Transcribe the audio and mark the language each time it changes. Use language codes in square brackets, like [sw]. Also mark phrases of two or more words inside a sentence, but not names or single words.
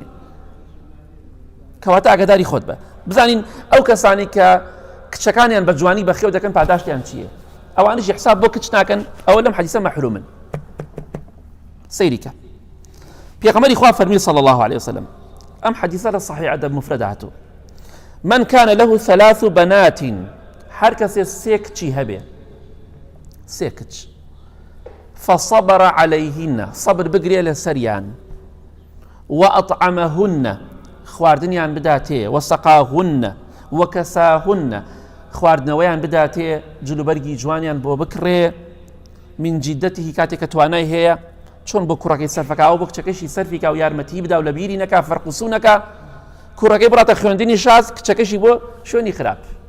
[ckb] کەواتە ئاگاداری خۆت بە، بزانین ئەو کەسانی کە کچەکانیان بە جوانی بەخێو دەکەن پاداشتیان چییە، ئەوانیش حساب بۆ کچ ناکەن، ئەوە لەم حەدیسە مەحرومن. سەیریکە پێغەمبەری خوا فەرمی [ar] صلی الله عليه وسلم، [ckb] ئەم حەدیسە لە صحیح ئەدەب مفرەدا هاتووە، [ar] من كان له 3 بنات، [ckb] هەر کەسێ سێ کچی هەبێ، سێ کچ، [ar] فصبر عليهن، [ckb] صبر بگرێ لە سەریان، وأطعمهن، خواردنیان بداتێ، [ar] وسقاهن، وكساهن، [ckb] خواردنەوەیان بداتێ، جلوبەرگی جوانیان بۆ بکڕێ، [ar] من جیدەتیهی [ckb] کاتێک کە توانای هەیە چۆن بۆ کوڕەکەی سەرفەکە ئەو بۆ کچەکەشی سەرفیکە و یارمەتی بدا و لە بیری نەکا فەرقوسوو نەکا، کوڕەکەی بڕاتە خوێندنی شاز، کچەکەشی بۆ شوێنی خراپ.